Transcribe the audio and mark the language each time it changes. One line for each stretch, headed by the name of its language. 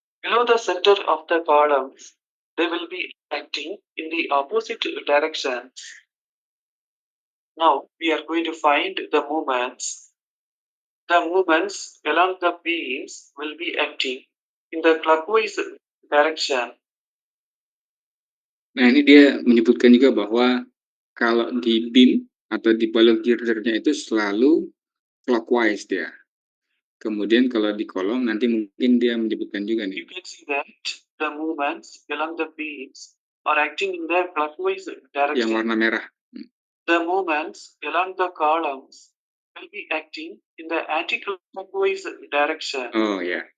English: Below the center of the columns, they will be acting in the opposite direction. Now we are going to find the moments. The moments along the beams will be acting in the clockwise direction.
Indonesian: Nah, ini dia menyebutkan juga bahwa kalau di beam atau di balok girdernya itu selalu clockwise dia. Kemudian kalau di kolom nanti mungkin dia menyebutkan juga nih.
English: You can see that the movements along the beams are acting in the clockwise direction.
Indonesian: Yang warna merah.
English: The movements along the columns will be acting in the anti-clockwise direction. Oh ya,